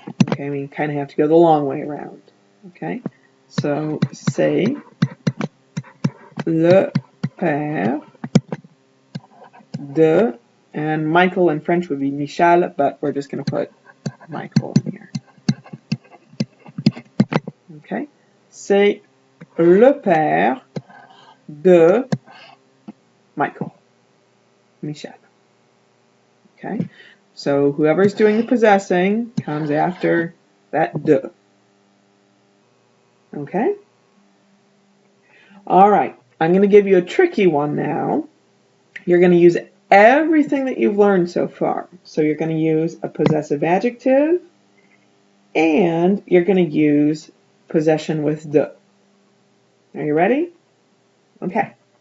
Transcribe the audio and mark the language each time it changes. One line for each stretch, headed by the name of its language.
English: Okay, we kind of have to go the long way around. Okay, so
French: c'est le père de,
English: and Michael in French would be Michel, but we're just going to put Michael in here.
French: Okay, c'est le père de Michael, Michel.
English: Okay, so whoever's doing the possessing comes after that de. Okay? All right, I'm going to give you a tricky one now. You're going to use everything that you've learned so far. So you're going to use a possessive adjective, and you're going to use possession with de. Are you ready? Okay.